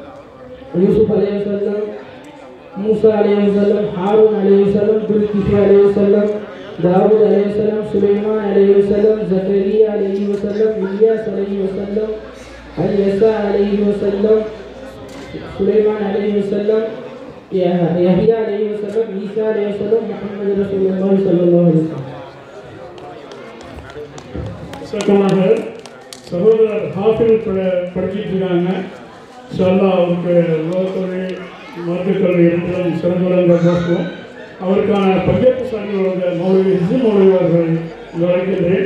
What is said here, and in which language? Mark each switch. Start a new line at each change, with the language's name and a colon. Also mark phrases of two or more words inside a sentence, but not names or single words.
Arabic: موسى عليه السلام هارون عليه السلام ذوالكفل عليه السلام داود عليه السلام سليمان عليه السلام زكريا عليه السلام إلياس عليه السلام اليسع عليه السلام سليمان عليه السلام يحيى عليه السلام عيسى عليه السلام محمد رسول الله صلى الله عليه وسلم.
Tamil: சகோதரர் ஹாஃபில் படிச்சுட்டு இருக்காங்க.
Arabic: إن شاء الله
Tamil: அவருக்கு உலகக்கல்வி மருத்துவக்கல்வி இரண்டிலும் சிறந்து விளங்க பார்ப்போம். அவருக்கான பங்கேற்பு சான்றிதழோட மௌலவி அவர்கள் அழைக்கின்றேன்.